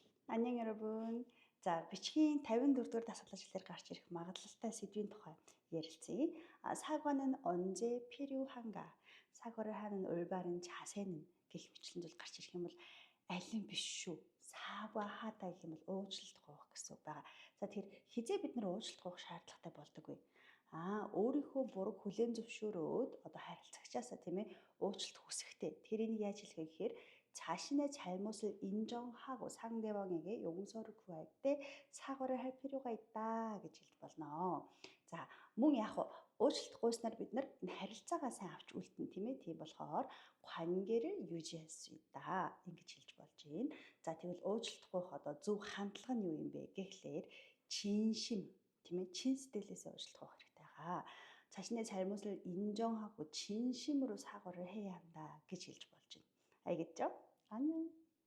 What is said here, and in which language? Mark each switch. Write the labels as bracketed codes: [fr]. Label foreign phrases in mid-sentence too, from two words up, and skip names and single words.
[ko] Ан녕 여러분. 자, [mn] бичгийн 54-р дасгалжлаар гарч ирэх магадлалтай сэдвийн тухай ярилцъя. [ko] 사과는 언제 필요한가? 사과를 하는 올바른 자세는 [mn] гэх мэтлэн гарч ирэх юм бол аль нь биш шүү. 사과하다 гэх юм бол уучлалт гуйх гэсэн үг байгаа. За тэгэхээр хизээ бид нар уучлалт гуйх шаардлагатай болдоггүй. Өөрийнхөө бурууг хүлээн зөвшөөрөөд одоо харилцагчаасаа тийм ээ уучлалт хүсэхтэй. тэрийг яаж хэлэх вэ гэхээр [ko] 자신의 잘못을 인정하고 상대방에게 용서를 구할 때 사과를 할 필요가 있다 [mn] гэж хэлж болно. За мөн яг уучлалт гуйснаар бид нар харилцаагаа сайн авч үлдэн тийм ээ. Тийм болохоор [ko] 관계를 유지할 수 있다 [mn] ингэж хэлж болж байна. За тэгвэл уучлалт гуйх одоо зөв хандлага нь юу юм бэ гэхлээр 진심 тийм ээ. чин сэтгэлээсээ уучлалт гуйх хэрэгтэй байгаа. [ko] 자신의 잘못을 인정하고 진심으로 사과를 해야 한다 [mn] гэж хэлж болж байна. [ko] 알겠죠? 안녕.